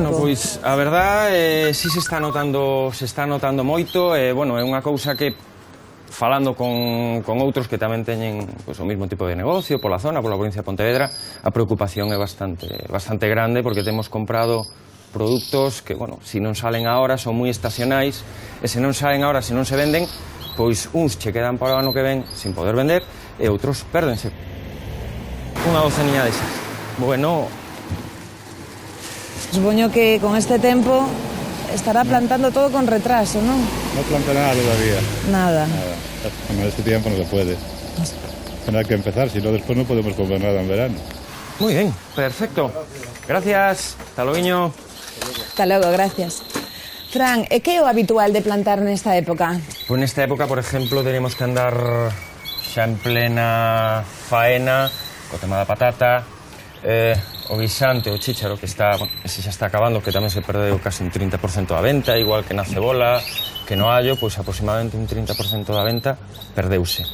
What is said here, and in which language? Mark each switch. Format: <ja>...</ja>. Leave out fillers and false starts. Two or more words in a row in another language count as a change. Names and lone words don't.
<gl>Bueno, pois, a verdade, si se está notando moito, bueno, é unha cousa que falando con outros que tamén teñen o mesmo tipo de negocio pola zona, pola provincia de Pontevedra, a preocupación é bastante grande porque temos comprado produtos que, bueno, se non salen agora son moi estacionais e se non salen agora, se non se venden, pois uns che quedan para o ano que ven sin poder vender e outros pérdense. Unha doceniña desas. Bueno... Supoño que con este tempo estará plantando todo con retraso, ¿no?</gl> <es>No planta nada todavía. Nada. Con este tiempo no se puede. Tendrá que empezar, si no después no podemos comer nada en verano. Muy bien, perfecto. Gracias. Hasta luego. Hasta luego, gracias.</es> <gl>Fran, que é o habitual de plantar nesta época? Pues nesta época,</gl> <es>por ejemplo, tenemos que andar</es> <gl>xa en plena faena, co tema da patata, o guisante, o chícharo, que está, bueno, ese xa está acabando, que tamén se perdeu casi un 30% da venta, igual que na cebola, que no allo, pois aproximadamente un 30% da venta perdeuse.</gl>